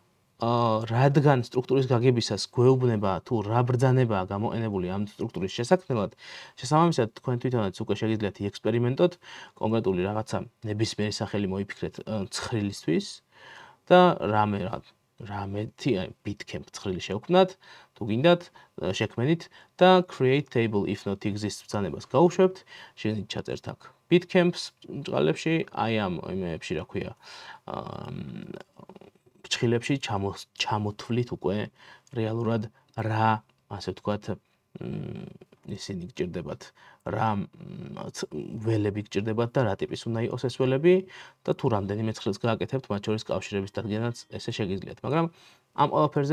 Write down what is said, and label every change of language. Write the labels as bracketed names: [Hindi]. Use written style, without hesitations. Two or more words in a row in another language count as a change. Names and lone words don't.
[Georgian] რადგან სტრუქტურის გაგებისას გვეუბნება თუ რა ბრძანებაა გამოყენებული ამ სტრუქტურის შესაქმნელად, შესაბამისად თქვენ თვითონაც უკვე შეგიძლიათ ექსპერიმენტოთ კონკრეტული რაღაცა ნებისმიერი სახელი მოიფიქრეთ ცხრილისთვის და რამეთი bitcamp ცხრილი შევქმნათ, თუ გინდათ შექმნით და [English] create table if not exists [Georgian] ბრძანებას გავუშვებთ, შეგიძლიათ ჩაწერთ აქ bitcamps ბჭყალებში, აი ამ იმეებში რა ქვია ფრჩხილებში ჩამოთვლით უკვე რეალურად რა, ასე ვთქვათ, ისინი გჭირდებათ, რა ველები გჭირდებათ და რა ტიპის უნდა იყოს ეს ველები და თუ რამდენიმე ცხრილს გააკეთებთ, მათ შორის კავშირების დადგენაც ესე შეგიძლიათ, მაგრამ ამ ყველაფერზე